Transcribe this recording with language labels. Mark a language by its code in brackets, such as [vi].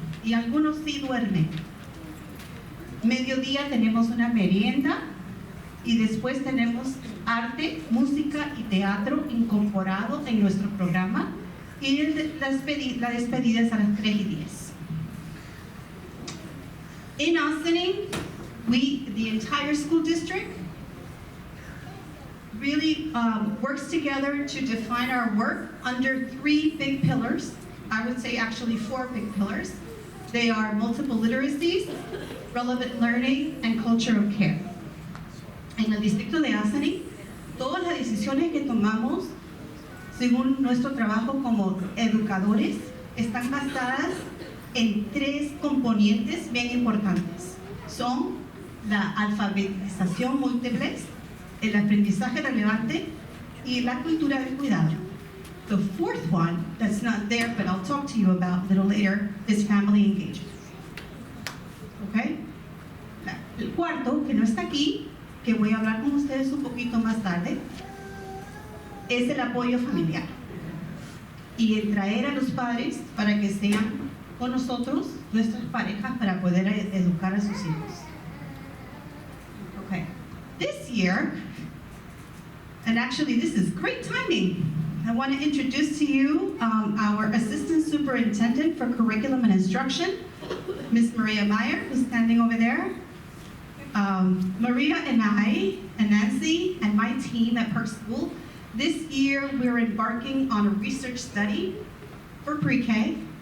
[es] Y algunos sí duermen. Mediodía tenemos una merienda y después tenemos arte, música y teatro incorporado en nuestro programa y la despedida es a las 3:10. [en] In Austining, the entire school district, really works together to define our work under 3 big pillars. I would say actually 4 big pillars. They are multiple literacies, relevant learning, and culture of care. [es] En el distrito de Austining, todas las decisiones que tomamos según nuestro trabajo como educadores están basadas en 3 componentes bien importantes. Son la alfabetización múltiple, el aprendizaje relevante y la cultura del cuidado. [en] The 4th one, that's not there, but I'll talk to you about a little later, is family engagement. Okay? [es] El cuarto, que no está aquí, que voy a hablar con ustedes un poquito más tarde, es el apoyo familiar. Y el traer a los padres para que sean con nosotros, nuestras parejas, para poder educar a sus hijos. [en] Okay. This year, and actually this is great timing, I want to introduce to you our Assistant Superintendent for Curriculum and Instruction, Ms. Maria Meyer, who's standing over there. Maria and I, and Nancy, and my team at Park School, this year we're embarking on a research study for pre-K.